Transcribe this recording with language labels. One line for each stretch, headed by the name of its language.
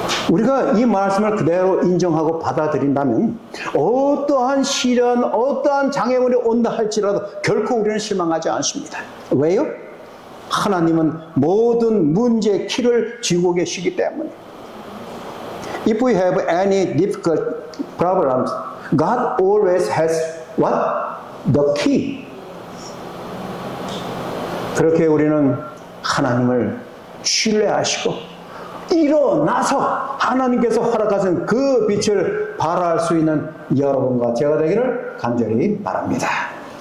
Korean: 우리가 이 말씀을 그대로 인정하고 받아들인다면 어떠한 시련, 어떠한 장애물이 온다 할지라도 결코 우리는 실망하지 않습니다. 왜요? 하나님은 모든 문제의 키를 쥐고 계시기 때문에.
English: If we have any difficult problems, God always has what? The key.
Korean: 그렇게 우리는 하나님을 신뢰하시고 일어나서 하나님께서 허락하신 그 빛을 발할 수 있는 여러분과 제가 되기를 간절히 바랍니다.